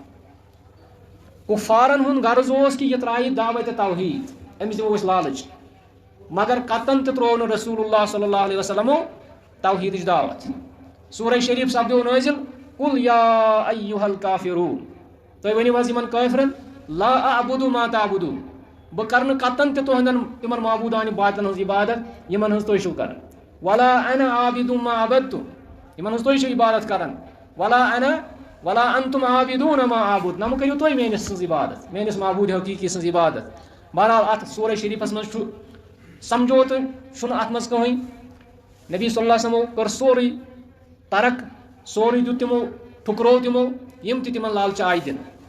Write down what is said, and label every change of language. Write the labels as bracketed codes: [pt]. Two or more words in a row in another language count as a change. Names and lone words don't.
[ks] کُفارن ہُنٛد غرض اوس کہ یہِ ترایہِ دعوتِ توحیٖد، أمِس دِمو أسۍ لالٕچ، مگر قطن تہِ تروو نہٕ رسول اللہ [ar] صلی اللہ علیہ وسلمو [ks] توحیٖدٕچ دعوت. سورہ شریف سپدیو نٲزِل، [ar] قُل یا ایُّہا الکافرون، [ks] تُہۍ ؤنِو حظ یِمن کٲفرن، [ar] لا اعبُدُ ما تعبُدون، [ks] بہٕ کرٕ نہٕ قطن تہِ تُہنٛدٮ۪ن تِمن معبوٗدانہِ باطلن ہٕنٛز عبادت یِمن ہٕنٛز تُہۍ چھِو کران. [ar] ولا انا عابِدُ ما عبدتُم، [ks] یِمن ہٕنٛز تُہۍ چھِو عبادت کران. [ar] ولا انا ولا انتم عابدون ما عابد [ks] نم کریو تُہۍ میٲنِس سٕنٛز عبادت میٲنِس معبوٗد حقیٖقی سٕنٛز عبادت بہرحال اتھ سورہ شریٖفس منٛز چھُ سمجھوتہٕ چھُنہٕ اتھ منٛز کٕہٕنۍ نبی [ar] صلی اللہ علیہ وسلمو [ks] کٔر سورُے ترک سورُے دیُت تِمو ٹھُکرو تِمو یِم تہِ تِمن لالچہِ آیہِ دِنہٕ